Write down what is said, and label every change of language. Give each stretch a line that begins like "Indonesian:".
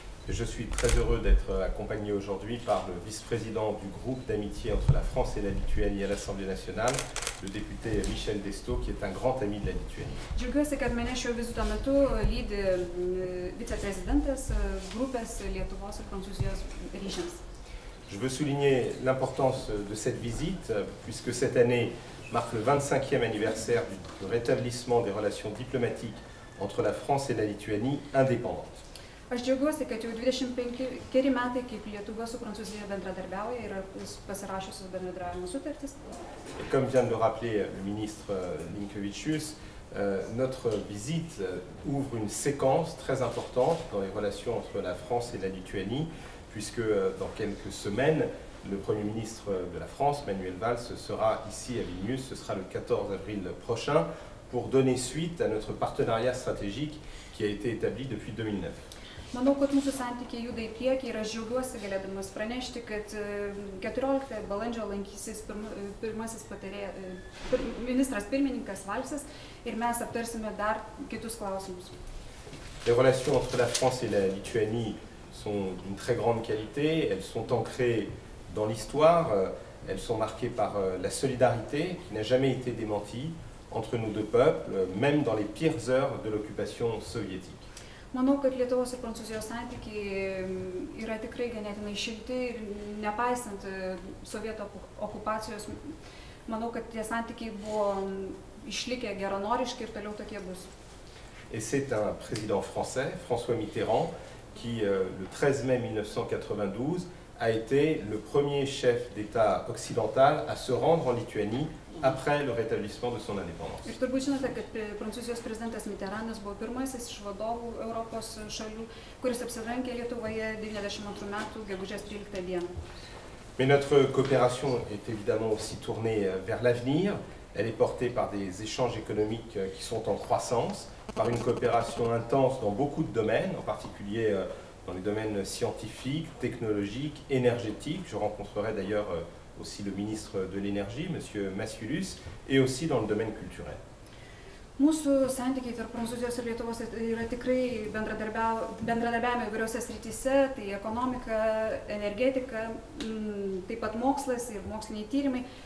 French: Je suis très heureux d'être accompagné aujourd'hui par le vice-président du groupe d'amitié entre la France et la Lituanie à l'Assemblée nationale, le député Michel Desto, qui est un grand ami de la Lituanie.
Lithuanian: Džiaugiuosi, kad mane šio vizito metu lydi viceprezidentas grupės Lietuvos ir Prancūzijos ryšiams.
French: Je veux souligner l'importance de cette visite, puisque cette année marque le 25e anniversaire du rétablissement des relations diplomatiques entre la France et la Lituanie indépendantes.
Lithuanian: Aš džiaugiuosi, kad jau 25 metai, kaip Lietuva su Prancūzija bendradarbiauja ir pasirašiusios bendradarbiavimo sutartis.
French: Et comme vient de le rappeler le ministre Linkevicius, notre visite ouvre une séquence très importante dans les relations entre la France et la Lituanie, puisque dans quelques semaines, le Premier ministre de la France, Manuel Valls, sera ici à Vilnius. Ce sera le 14 avril prochain pour donner suite à notre partenariat stratégique qui a été établi depuis 2009.
Lithuanian: Manau, kad mūsų santykiai juda į priekį ir aš džiaugiuosi galėdamas pranešti, kad 14 balandžio lankysis pirmasis ministras pirmininkas Valsas ir mes aptarsime dar kitus klausimus.
French: Les relations entre la France et la Lituanie sont d'une très grande qualité, elles sont ancrées dans l'histoire, elles sont marquées par la solidarité qui n'a jamais été démentie entre nos deux peuples, même dans les pires heures de l'occupation soviétique.
Lithuanian: Manau, kad Lietuvos ir Prancūzijos santykiai yra tikrai ganėtinai šilti ir nepaisant sovietų okupacijos, manau, kad tie santykiai buvo išlikę geranoriški ir toliau tokie bus.
French: Et c'est un président français, François Mitterrand, qui, le 13 mai 1992, a été le premier chef d'État occidental à se rendre en Lituanie après le rétablissement de son indépendance.
Lithuanian: Ir turbūt žinote, kad Prancūzijos prezidentas Mitterrandas buvo pirmasis iš vadovų Europos šalių, kuris apsilankė Lietuvoje 92 metų gegužės 13 dieną.
French: Mais notre coopération est évidemment aussi tournée vers l'avenir. Elle est portée par des échanges économiques qui sont en croissance, par une coopération intense dans beaucoup de domaines, en particulier dans les domaines scientifiques, technologiques, énergétiques. Je rencontrerai d'ailleurs aussi le ministre de l'Énergie, M. Masiulius, et aussi dans le domaine culturel.
Lithuanian: Mūsų santykiai tarp Prancūzijos ir Lietuvos yra tikrai bendradarbiavimo įvairiose srityse, tai ekonomika, energetika, taip pat mokslas ir moksliniai tyrimai.